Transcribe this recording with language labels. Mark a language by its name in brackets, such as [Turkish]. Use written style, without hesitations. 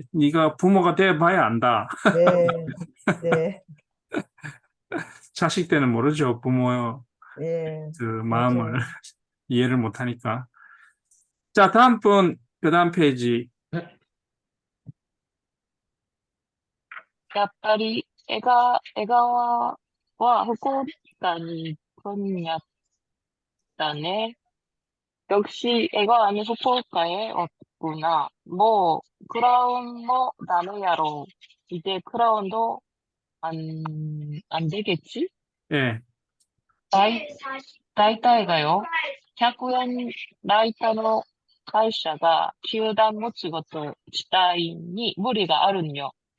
[Korean] 네가 부모가 되어봐야 안다. 네. 네. 자식 때는 모르죠. 부모의 예. 그 마음을 맞아요. 이해를 못하니까. 자, 다음 분, 그 다음 페이지. [Japanese] やっぱり江川は福岡に来んやったね。 [Korean] 역시 애가와는 후쿠오카에 왔구나. 뭐 크라운 뭐 나누야로. 이제 크라운도 안 되겠지? 예, [Japanese] 大体がよ。 100円ライタの会社が球団持ちごと自体に無理があるんよ。